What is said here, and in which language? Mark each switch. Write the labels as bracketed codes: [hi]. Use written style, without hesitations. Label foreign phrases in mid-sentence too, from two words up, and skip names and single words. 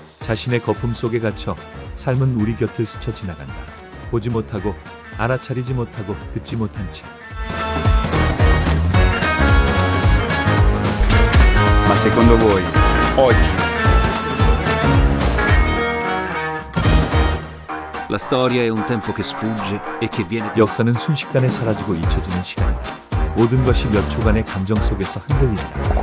[ko] 자신의 거품 속에 갇혀 삶은 우리 곁을 스쳐 지나간다. 보지 못하고 알아차리지 못하고 듣지 못한 채. [it] Ma secondo voi, oggi, La storia è un tempo che sfugge e che viene [ko] 역사는 순식간에 사라지고 잊혀지는 시간이다. 모든 것이 몇 초간의 감정 속에서 흔들린다.